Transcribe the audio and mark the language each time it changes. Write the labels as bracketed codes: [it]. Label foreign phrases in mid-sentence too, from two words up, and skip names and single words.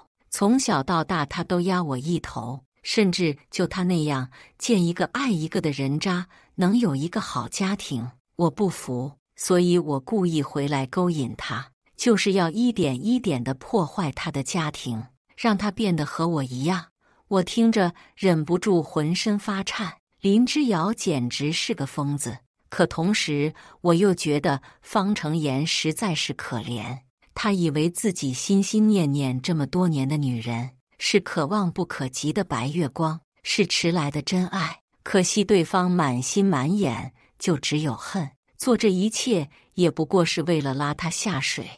[zh] 從小到大他都壓我一頭，甚至就他那樣見一個愛一個的人渣能有一個好家庭，我不服，所以我故意回來勾引他，就是要一點一點地破壞他的家庭，讓他變得和我一樣。我聽着忍不住渾身發顫，林之遙簡直是個瘋子，可同時我又覺得方成妍實在是可憐。他以為自己心心念念這麼多年的女人是可望不可及的白月光，是遲來的真愛，可惜對方滿心滿眼就只有恨，做這一切也不過是為了拉他下水。